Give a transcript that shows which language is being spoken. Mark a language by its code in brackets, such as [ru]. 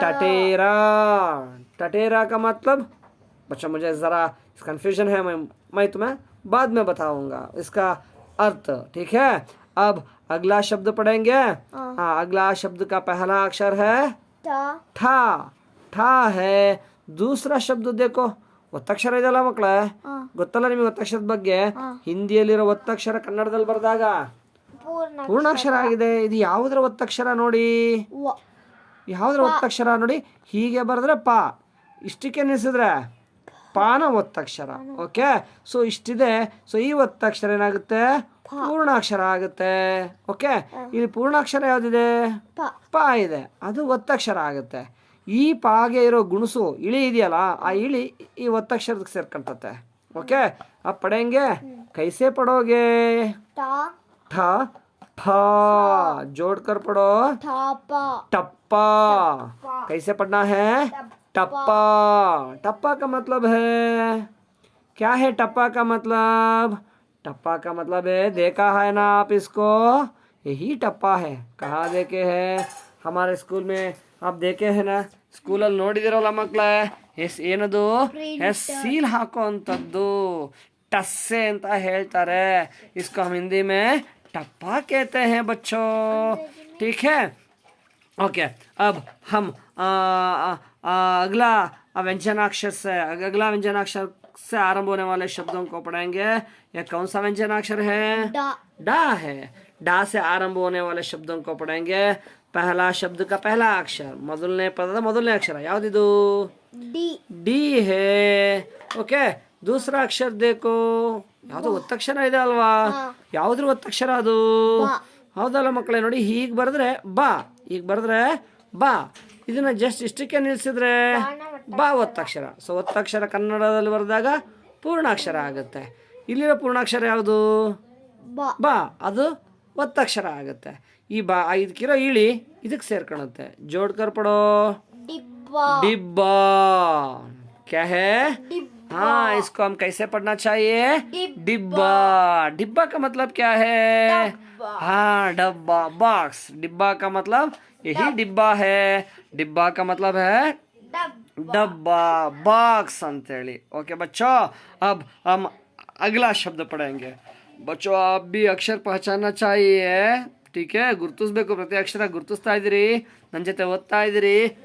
[hi] टटेरा। टटेरा का मतलब बच्चा मुझे जरा कंफ्यूजन है, मैं तुम्हें बाद में बताऊंगा इसका अर्थ, ठीक है। अब अगला शब्द पढ़ेंगे। हाँ, अगला शब्द का पहला अक्षर है टा ठा। ठा है। दूसरा शब्द देखो, [kn] ಒತ್ತಕ್ಷರ ಇದೆಯಲ್ಲ ಮಕ್ಕಳೇ, ಗೊತ್ತಲ್ಲ ನಿಮಗೆ ಒತ್ತಕ್ಷರದ ಬಗ್ಗೆ? ಹಿಂದಿಯಲ್ಲಿರೋ ಒತ್ತಕ್ಷರ ಕನ್ನಡದಲ್ಲಿ ಬರೆದಾಗ ಪೂರ್ಣ ಪೂರ್ಣಾಕ್ಷರ ಆಗಿದೆ. ಇದು ಯಾವುದರ ಒತ್ತಕ್ಷರ ನೋಡಿ? ವ ಯಾವುದರ ಒತ್ತಕ್ಷರ ನೋಡಿ? ಹೀಗೆ ಬರೆದ್ರೆ ಪಾ, ಇಷ್ಟಕ್ಕೆ ನಿಲ್ಲಿಸಿದ್ರೆ ಪಾನ ಒತ್ತಕ್ಷರ. Okay, so ಇಷ್ಟಿದೆ. ಸೊ ಈ ಒತ್ತಕ್ಷರ ಏನಾಗುತ್ತೆ? ಪೂರ್ಣಾಕ್ಷರ ಆಗುತ್ತೆ. ಓಕೆ, ಇಲ್ಲಿ ಪೂರ್ಣಾಕ್ಷರ ಯಾವ್ದಿದೆ? ಪ ಪಾ ಇದೆ, ಅದು ಒತ್ತಕ್ಷರ ಆಗುತ್ತೆ. ಈ ಪಾಗೆ ಇರೋ ಗುಣಸು ಇಳಿ ಇದೆಯಲ್ಲ, ಆ ಇಳಿ ಈ ಒತ್ತಕ್ಷರಕ್ಕೆ ಸೇರ್ಕೊಂತತೆ. [hi] ಓಕೆ, अब पढ़ेंगे। कैसे पढ़ोगे? टा ठा फा जोड़कर पढ़ो। ठापा टप्पा। कैसे पढ़ना है? टप्पा। टप्पा का मतलब है क्या? है टप्पा का मतलब? टप्पा का मतलब है, देखा है ना आप इसको? यही टप्पा है। कहाँ देखे हैं? हमारे स्कूल में आप देखे हैं ना, [kn] ಸ್ಕೂಲಲ್ಲಿ ನೋಡಿದಿರಲ್ಲ ಮಕ್ಕಳೇ, ಏನದು? ಸೀಲ್ ಹಾಕುವಂಥದ್ದು टस्से ಅಂತ ಹೇಳ್ತಾರೆ. [hi] इसको हम हिंदी में टप्पा कहते हैं बच्चों, ठीक है। ओके, अब हम अगला व्यंजनाक्षर से अगला व्यंजनाक्षर से आरंभ होने वाले शब्दों को पढ़ेंगे। यह कौन सा व्यंजनाक्षर है? डा डा है। डा से आरंभ होने वाले शब्दों को पढ़ेंगे। पहला शब्द का पहला अक्षर, [kn] ಮೊದಲನೇ ಪದದ ಮೊದಲನೇ ಅಕ್ಷರ ಯಾವುದಿದು? ಡಿ [hi] ಡಿ है। [kn] ಓಕೆ, [hi] दूसरा अक्षर देखो, [kn] ಯಾವುದು ಒತ್ತಕ್ಷರ ಇದೆ ಅಲ್ವಾ? ಯಾವುದ್ರ ಒತ್ತಕ್ಷರ ಅದು? ಹೌದಲ್ಲ ಮಕ್ಕಳೇ, ನೋಡಿ ಹೀಗೆ ಬರೆದ್ರೆ ಬಾ, ಹೀಗೆ ಬರೆದ್ರೆ ಬಾ, ಇದನ್ನ ಜಸ್ಟ್ ಇಷ್ಟಕ್ಕೆ ನಿಲ್ಲಿಸಿದ್ರೆ ಬಾ ಒತ್ತಕ್ಷರ. ಸೊ ಒತ್ತಕ್ಷರ ಕನ್ನಡದಲ್ಲಿ ಬರೆದಾಗ ಪೂರ್ಣಾಕ್ಷರ ಆಗುತ್ತೆ. ಇಲ್ಲಿರೋ ಪೂರ್ಣಾಕ್ಷರ ಯಾವುದು? ಬ ಬಾ, ಅದು ಒತ್ತಕ್ಷರ ಆಗುತ್ತೆ. ಈ ಬಾ ಇದಕ್ಕಿರೋ ಇಳಿ ಇದಕ್ಕೆ ಸೇರ್ಕೊಳುತ್ತೆ. [hi] जोड़कर पढ़ो। डिब्बा डिब्बा क्या है? डिब्बा हाँ, इसको हम कैसे पढ़ना चाहिए? डिब्बा। डिब्बा का मतलब क्या है? हाँ, डब्बा, बॉक्स। डिब्बा का मतलब यही डिब्बा है। डिब्बा का मतलब है डब्बा, बॉक्स अंतೇಳಿ। ओके बच्चों, अब हम अगला शब्द पढ़ेंगे। बच्चों, आप भी अक्षर पहचानना चाहिए, ठीक है। [kn] ಗುರುತಿಸಬೇಕು, ಪ್ರತಿ ಅಕ್ಷರ ಗುರುತಿಸ್ತಾ ಇದ್ದೀರಿ, ನನ್ನ ಜೊತೆ ಓದ್ತಾ ಇದ್ದೀರಿ.